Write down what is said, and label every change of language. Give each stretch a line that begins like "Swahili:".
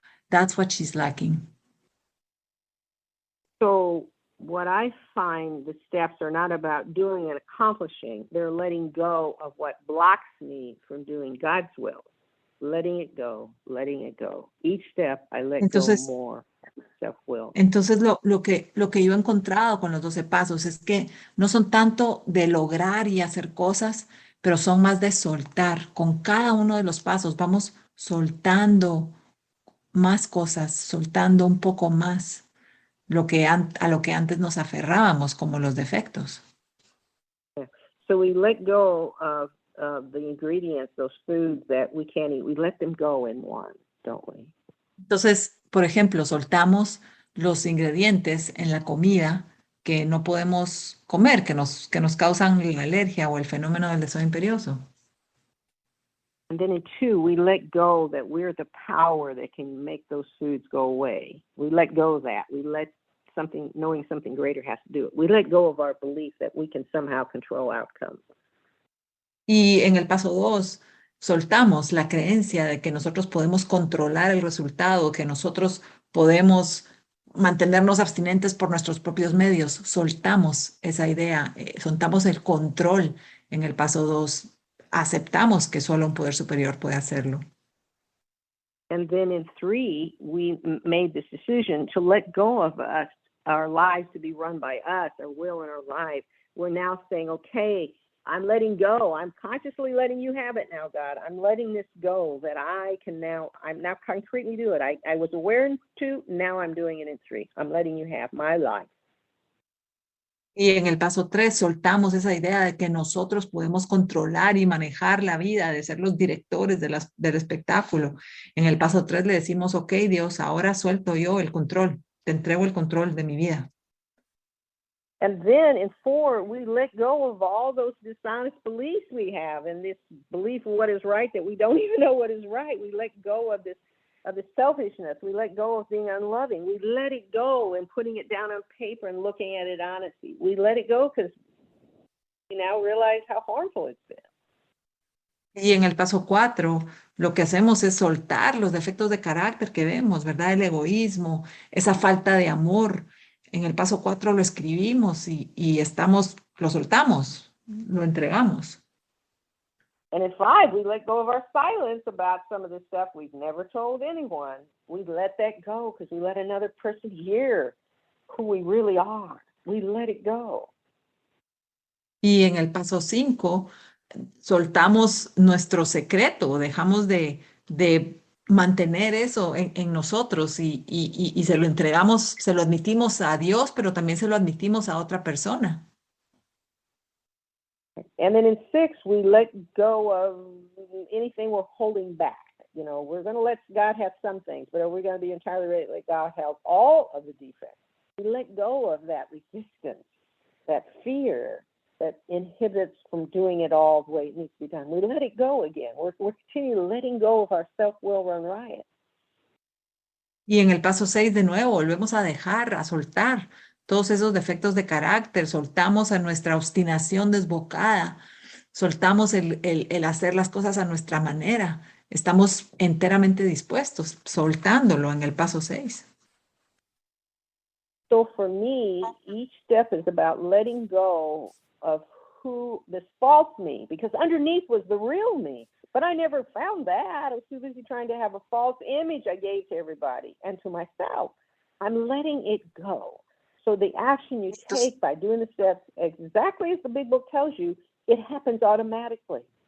English: That's what she's lacking. So what I find the steps are not about doing and accomplishing. They're letting go of what blocks me from doing God's will. Letting it go, letting it go. Each step I let
Spanish: Entonces,
English: go more self-will.
Spanish: Entonces, lo que yo he encontrado con los 12 pasos es que no son tanto de lograr y hacer cosas, pero son más de soltar. Con cada uno de los pasos vamos soltando más cosas, soltando un poco más a lo que antes nos aferrábamos, como los defectos.
English: So we let go of the ingredients, those foods that we can't eat. We let them go in one, don't we?
Spanish: Entonces, por ejemplo, soltamos los ingredientes en la comida que no podemos comer, que nos causan la alergia o el fenómeno del deseo imperioso.
English: And then in 2, we let go that we're the power that can make those foods go away. We let go of that. We let knowing something greater has to do it. We let go of our belief that we can somehow control outcomes.
Spanish: Y en el paso 2, soltamos la creencia de que nosotros podemos controlar el resultado, que nosotros podemos mantenernos abstinentes por nuestros propios medios. Soltamos esa idea, soltamos el control en el paso 2. Aceptamos que solo un poder superior puede hacerlo.
English: And then in 3, we made this decision to let go of us, our lives to be run by us, our will and our life. We're now saying, okay, I'm letting go. I'm consciously letting you have it now, God. I'm letting this go that I'm now concretely do it. I was aware in 2, now I'm doing it in 3. I'm letting you have my life.
Spanish: Y en el paso 3 soltamos esa idea de que nosotros podemos controlar y manejar la vida, de ser los directores del espectáculo. En el paso 3 le decimos, ok, Dios, ahora suelto yo el control, te entrego el control de mi vida.
English: And then in 4, we let go of all those dishonest beliefs we have and this belief of what is right that we don't even know what is right. We let go of this selfishness. We let go of being unloving. We let it go and putting it down on paper and looking at it honestly. We let it go because we now realize how harmful it's been.
Spanish: Y en el paso 4, lo que hacemos es soltar los defectos de carácter que vemos, ¿verdad? El egoísmo, esa falta de amor. En el paso 4 lo escribimos y lo soltamos, lo entregamos.
English: And in 5, we let go of our silence about some of the stuff we've never told anyone. We let that go because we let another person hear who we really are. We let it go.
Spanish: Y en el paso 5, soltamos nuestro secreto, dejamos de mantener eso en nosotros y se lo entregamos, se lo admitimos a Dios, pero también se lo admitimos a otra persona.
English: And then in 6, we let go of anything we're holding back. You know, we're going to let God have some things, but are we going to be entirely ready to let God have all of the defects? We let go of that resistance, that fear that inhibits from doing it all the way it needs to be done. We let it go again. We're continuing letting go of our self-will run riot.
Spanish: Y en el paso 6, de nuevo, volvemos a dejar, a soltar todos esos defectos de carácter, soltamos a nuestra obstinación desbocada, soltamos el hacer las cosas a nuestra manera. Estamos enteramente dispuestos, soltándolo en el paso 6.
English: So for me, each step is about letting go of who this false me, because underneath was the real me. But I never found that. I was too busy trying to have a false image I gave to everybody and to myself. I'm letting it go. So the action you take by doing the steps exactly as the big book tells you, it happens automatically.